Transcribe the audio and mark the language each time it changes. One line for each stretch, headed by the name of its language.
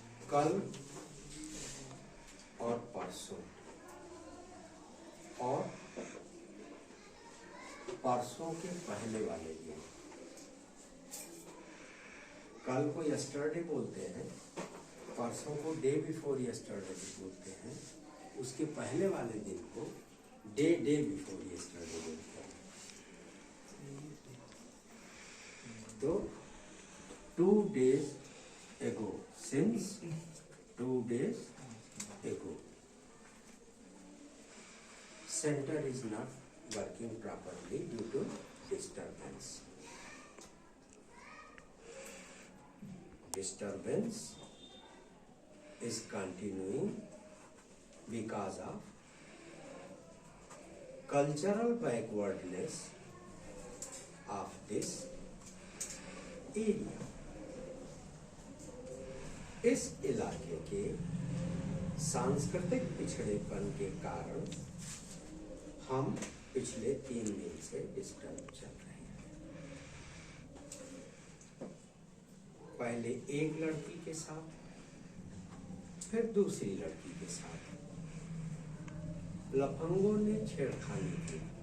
Hindi: कल और परसों और परसों के पहले वाले दिन, कल को यस्टरडे बोलते हैं, परसों को डे बिफोर यस्टरडे बोलते हैं, उसके पहले वाले दिन को डे बिफोर यस्टरडे बोलते हैं।
English: तो 2 days ago, since 2 days ago, center is not working properly due to disturbance. Disturbance is continuing because of cultural backwardness of this area.
Hindi: इस इलाके के सांस्कृतिक पिछड़ेपन के कारण हम पिछले 3 दिन से डिस्टर्ब चल रहे हैं। पहले एक लड़की के साथ, फिर दूसरी लड़की के साथ लफंगों ने छेड़खानी की।